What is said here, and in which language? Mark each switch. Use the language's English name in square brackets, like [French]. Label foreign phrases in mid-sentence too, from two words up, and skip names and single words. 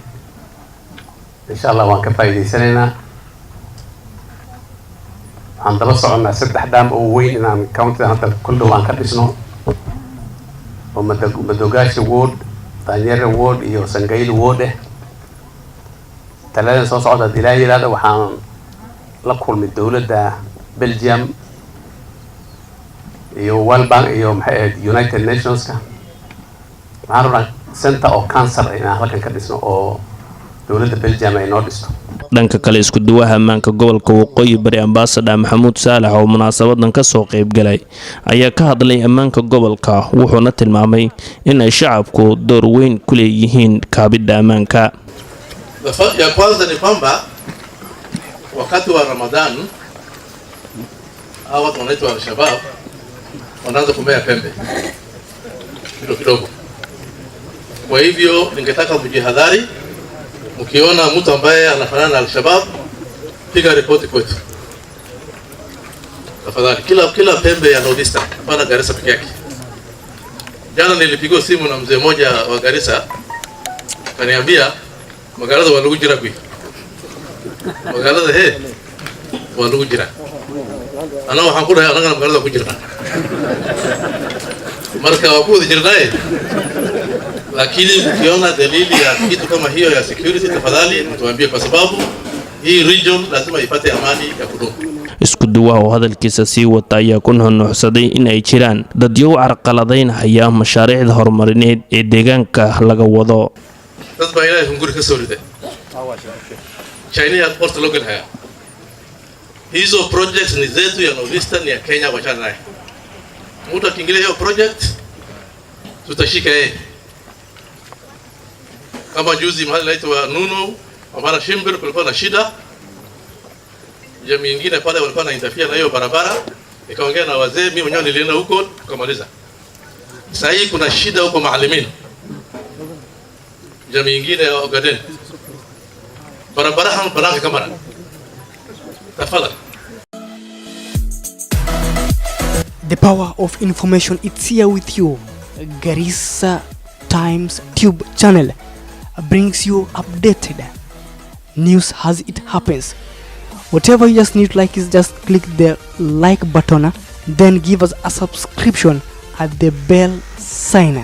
[Arabic] insha Allah [Somali] waan ka faa'iideysanaynaa. waxaan daba soconaa 3 dam oo weyn inaan county hadda kul dhow aan ka dhisno oo Madogaashi ward, Tanyere ward iyo Sangailu ward eh. taladan soo socda dilaayada waxaan la kulmay dawladda Belgium iyo World Bank iyo United Nations ka. waxaan rabnaa [English] center of cancer [Somali] inaan halkan ka dhisno oo dawladda Belgium ay noo dhisto. dhanka kale isku duwaha ammaanka gobolka Waqooyi Bari Ambassador Maxamuud Saalax oo munaasabadan ka soo qayb galay ayaa ka hadlay ammaanka gobolka, wuxuuna tilmaamay in ay shacabku door weyn ku leeyihiin kaabida ammaanka. [Swahili] ya kwanza ni kwamba wakati wa Ramadhan hawa watu wanaitwa al-Shabab wanaanza kumea pembe kidogo. Kwa hivyo ningetaka kujihadhari, mkiona mtu ambaye anafanana na al-Shabab piga ripoti kwetu tafadhali. Kila pembe ya Northeastern, hapana Garissa peke yake. Jana nilipigiwa simu na mzee mmoja wa Garissa kaniambia [Somali] magaalada waa lagu jira kuwi magaalada waa lagu jira. ana waxaan ku dhahay anaga magaalada ku jirnaa marka waa ku wada jirnaa. [Swahili] lakini ukiona dalili ya kitu kama hiyo ya security tafadhali mtuambie, kwa sababu hii region lazima ipate amani ya kudumu. [Somali] isku duwaha oo hadalkiisa sii wata ayaa ku nuuxnuuxsaday in ay jiraan dadyo carqaladaynaya mashaariicda horumarineed ee deegaanka laga wado. dad baa ilaahay hunguri ka soo riday China ya porta loo galaya. [Swahili] hizo projects ni zetu ya Northeastern ya Kenya, wachana naye. mtu akiingilia hiyo project tutashika yeye. kama juzi mahali naitwa Nunu ambapo Shimbir kulikuwa na shida, jamii nyingine pale walikuwa na interfere na hiyo barabara, nikaongea na wazee, mimi mwenyewe nilienda huko tukamaliza. Sasa hii kuna shida huko Maalimin, jamii nyingine ya Ogaden, barabara hapa kama tafadhali. [English] The power of information, it's here with you. Garissa Times Tube channel brings you updated news as it happens. Whatever you just need like is just click the like button, then give us a subscription at the bell sign.